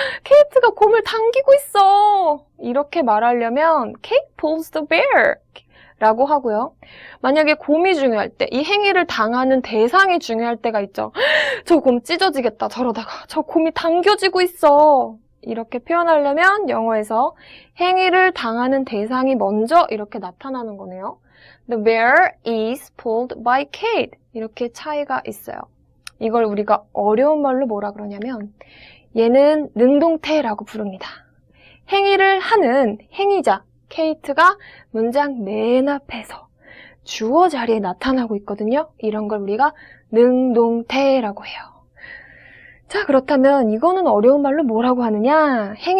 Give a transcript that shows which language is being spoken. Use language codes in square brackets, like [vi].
[ko] 케이트가 곰을 당기고 있어. 이렇게 말하려면 [en] Kate pulls the bear [ko] 라고 하고요. 만약에 곰이 중요할 때, 이 행위를 당하는 대상이 중요할 때가 있죠. 저 곰 찢어지겠다. 저러다가 저 곰이 당겨지고 있어. 이렇게 표현하려면 영어에서 행위를 당하는 대상이 먼저 이렇게 나타나는 거네요. [en] The bear is pulled by Kate. [ko] 이렇게 차이가 있어요. 이걸 우리가 어려운 말로 뭐라 그러냐면 얘는 능동태라고 부릅니다. 행위를 하는 행위자 케이트가 문장 맨 앞에서 주어 자리에 나타나고 있거든요. 이런 걸 우리가 능동태라고 해요. 자, 그렇다면 이거는 어려운 말로 뭐라고 하느냐?